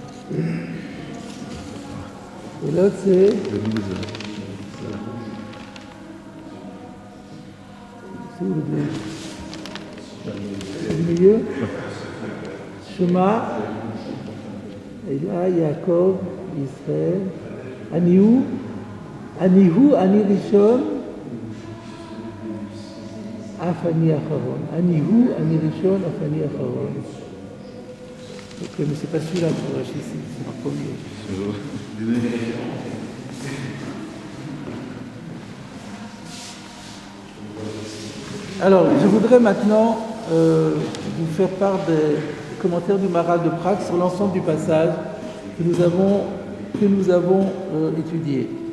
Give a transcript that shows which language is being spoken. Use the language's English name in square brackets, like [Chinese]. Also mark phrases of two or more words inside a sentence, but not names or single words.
[French] 48:12. Et l'autre, c'est où le deux? Au milieu. Shema. Et là, Yaakov, Israël. [Hebrew] אני הוא, אני ראשון, אף אני אחרון. אני הוא, אני ראשון, אף אני אחרון. [French] Ok, mais c'est pas celui-là pour Rashi, c'est le premier. Alors, je voudrais maintenant vous faire part des commentaires du Maharal de Prague sur l'ensemble du passage que nous avons étudié.